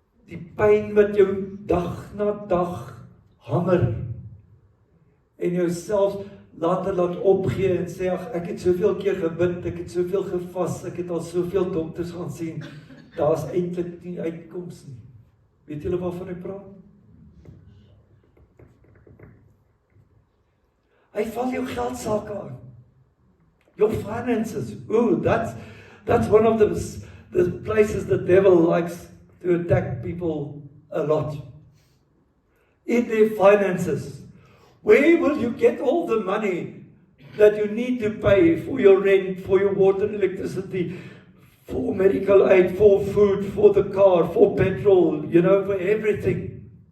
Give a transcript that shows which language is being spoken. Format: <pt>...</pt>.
<af>Die pyn wat jou dag na dag hamer en jou self later laat opgee en sê, ag, ek het soveel keer gebid, ek het soveel gevas, ek het al soveel dokters gaan sien, daar's eintlik nie uitkoms nie. Weet julle waarvan ek praat? Hy val jou geldsaake aan.</af> <en>Your finances. Ooh, that's one of the places the devil likes to attack people a lot. In their finances. Where will you get all the money that you need to pay for your rent, for your water and electricity, for medical aid, for food, for the car, for petrol, for everything?</en>